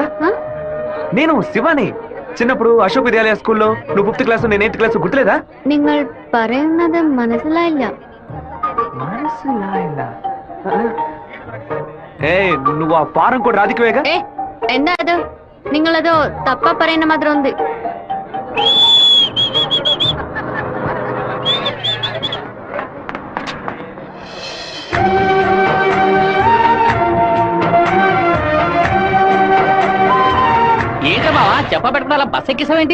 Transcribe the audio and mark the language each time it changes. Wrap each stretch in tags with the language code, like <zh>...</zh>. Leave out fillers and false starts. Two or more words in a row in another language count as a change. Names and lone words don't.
<te>నేను శివాని. చిన్నప్పుడు అశోక్ విద్యాలయ స్కూల్లో నువ్వు 5th క్లాస్ నేను 8th క్లాస్ గుర్తులేదా?</te> <ml>നിങ്ങൾ പറയുന്നത് മനസ്സിലായില്ല.</ml> <te>నువ్వు ఆ ఫారం కూడా రాధికవేగా?</te> <ml>എന്താ അത്? നിങ്ങളതോ തപ്പ പറയുന്ന മാത്രം ഉണ്ട്.</ml> <te>ఏంటమ్మా చెప్పబెట్టడం అలా బస్ ఎక్కిసావేంటి?</te>